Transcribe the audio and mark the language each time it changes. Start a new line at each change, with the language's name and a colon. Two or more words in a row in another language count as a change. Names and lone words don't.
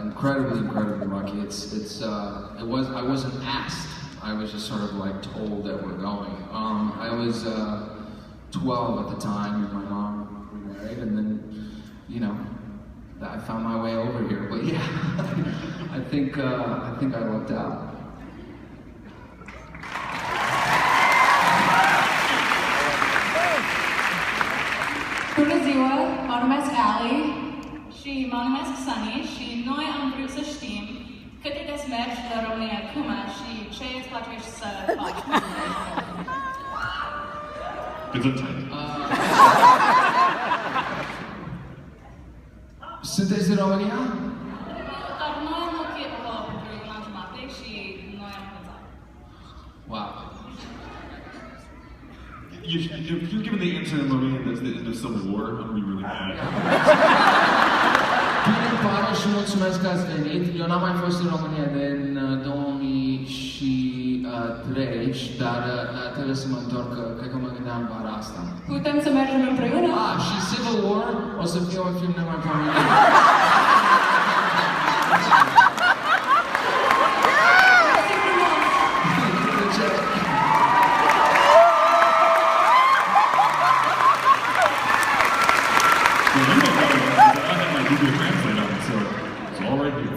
English: Incredibly lucky. I wasn't asked. I was just sort of like told that we're going. I was 12 at the time, and my mom remarried, and then, you know, I found my way over here. But yeah, I think I lucked out.
Romanian: Bună ziua, mă numesc Ali. Și mă numesc Sunny și noi am vrut să știm cât e de să mergi la România acum și ce îți place să faci. Gesundheit. Sunteți din România? Dar noi am locuit acolo pentru un an jumate și noi am învățat. Wow.
English: If you're given the answer in Lorraine that's the end of Civil War, I'm gonna be really mad.
Romanian: Bine, îmi pare și mulțumesc că ați venit. Eu n-am mai fost în România din 2003, dar trebuie să mă întorc, cred că mă gândeam vara asta. Putem să mergem împreună? Și Civil War o să fie un film nemaipomenit.
English: Google Translate on it, so it's all right here.